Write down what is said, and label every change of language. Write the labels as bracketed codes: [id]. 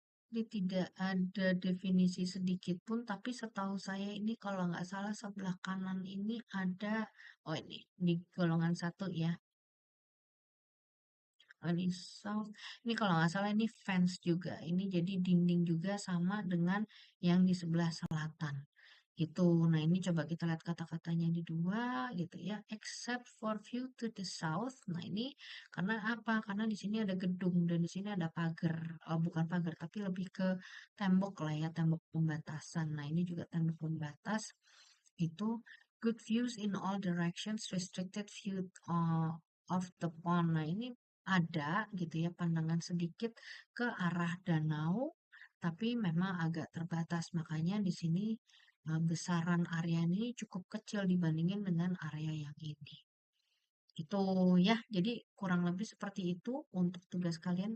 [id] Ini tidak ada definisi sedikit pun, tapi setahu saya ini kalau nggak salah sebelah kanan ini ada, oh ini di golongan satu ya, ini south. Ini kalau nggak salah ini fence juga. Ini jadi dinding juga sama dengan yang di sebelah selatan. Gitu. Nah, ini coba kita lihat kata-katanya di dua gitu ya. [en] Except for view to the south. [id] Nah, ini karena apa? Karena di sini ada gedung dan di sini ada pagar. Oh, bukan pagar, tapi lebih ke tembok lah ya, tembok pembatasan. Nah, ini juga tembok pembatas. Itu [en] good views in all directions, restricted view of the pond. [id] Nah, ini ada gitu ya pandangan sedikit ke arah danau, tapi memang agak terbatas. Makanya di sini besaran area ini cukup kecil dibandingin dengan area yang ini. Itu ya, jadi kurang lebih seperti itu untuk tugas kalian.